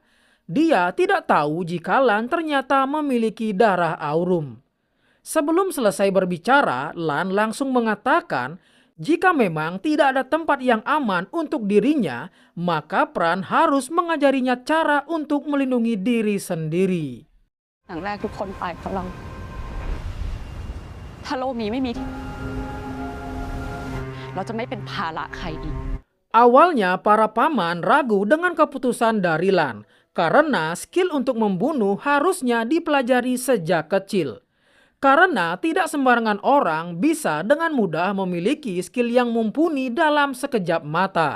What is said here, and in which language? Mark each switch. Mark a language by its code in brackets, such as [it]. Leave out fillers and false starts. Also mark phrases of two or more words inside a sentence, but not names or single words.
[id] Dia tidak tahu jika Lan ternyata memiliki darah aurum. Sebelum selesai berbicara, Lan langsung mengatakan jika memang tidak ada tempat yang aman untuk dirinya, maka Pran harus mengajarinya cara untuk melindungi diri sendiri. [th] ครั้งแรกทุกคนไปเพราะเรา ถ้าโลกนี้ไม่มีเราจะไม่เป็นภาระใครอีก [id] Awalnya para paman ragu dengan keputusan dari Lan karena skill untuk membunuh harusnya dipelajari sejak kecil. Karena tidak sembarangan orang bisa dengan mudah memiliki skill yang mumpuni dalam sekejap mata.